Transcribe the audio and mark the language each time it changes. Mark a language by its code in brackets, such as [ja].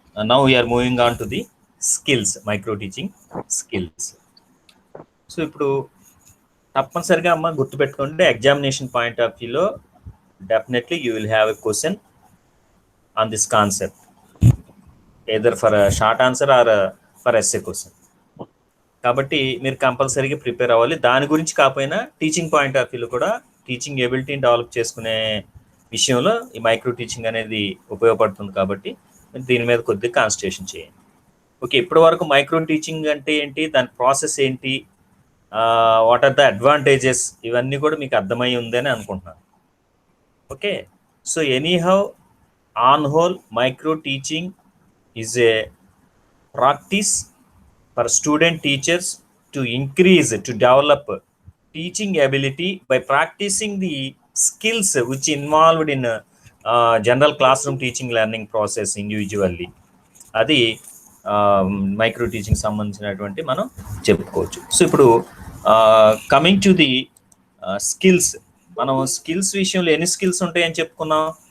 [en] Now we are moving on to the skills, micro teaching skills. [te] So ఇప్పుడు తప్పనిసరిగా అమ్మ గుర్తుపెట్టుకుంటే [en] Examination point of వ్యూలో definitely you will have a question on this concept, either for a short answer or for essay question. [te] కాబట్టి మీరు కంపల్సరీగా prepare అవ్వాలి. దాని గురించి కాకపోయినా టీచింగ్ పాయింట్ ఆఫ్ వ్యూలో కూడా టీచింగ్ ఎబిలిటీని డెవలప్ చేసుకునే విషయంలో ఈ మైక్రో టీచింగ్ అనేది ఉపయోగపడుతుంది. కాబట్టి దీని మీద కొద్దిగా కాన్సన్ట్రేషన్ చేయండి. ఓకే, ఇప్పటి వరకు మైక్రో టీచింగ్ అంటే ఏంటి, దాని ప్రాసెస్ ఏంటి, [en] what are the advantages, [te] ఇవన్నీ కూడా మీకు అర్థమై ఉందని అనుకుంటున్నాను. [en] Okay, so anyhow, on whole, micro teaching is a practice for student teachers to increase, to develop teaching ability by practicing the skills which involved in general classroom teaching learning process individually. [te] అది micro teaching సంబంధించినటువంటి మనం చెప్పుకోవచ్చు. So ఇప్పుడు [en] coming to the skills, [te] మనం skills విషయంలో ఎన్ని skills ఉంటాయని చెప్పుకున్నాం?